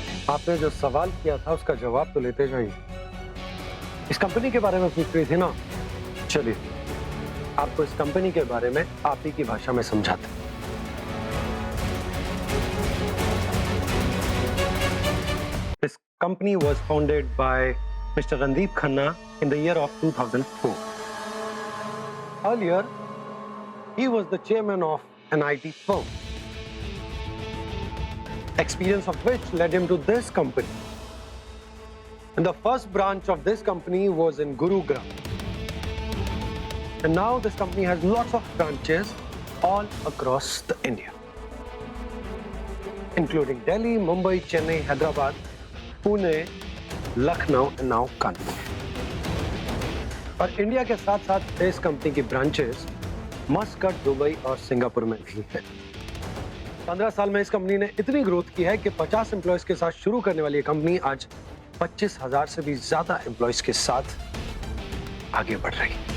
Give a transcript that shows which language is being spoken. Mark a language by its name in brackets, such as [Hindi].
[Hindi] आपने जो सवाल किया था उसका जवाब तो लेते जाइए। इस कंपनी के बारे में पूछ रही थी ना, चलिए आपको इस कंपनी के बारे में आप ही की भाषा में समझाते हैं। [English] This company was founded by Mr. Randeep Khanna in the year of 2004. Earlier, he was the chairman of an IT firm, experience of which led him to this company. And the first branch of this company was in Gurugram. And now this company has lots of branches all across the India, including Delhi, Mumbai, Chennai, Hyderabad, Pune, Lucknow and now Kanpur. [Hindi] और India के साथ साथ इस company की branches Muscat, Dubai और Singapore में भी है। 15 साल में इस कंपनी ने इतनी ग्रोथ की है कि 50 एम्प्लॉयज के साथ शुरू करने वाली ये कंपनी आज 25,000 से भी ज्यादा एम्प्लॉयज के साथ आगे बढ़ रही।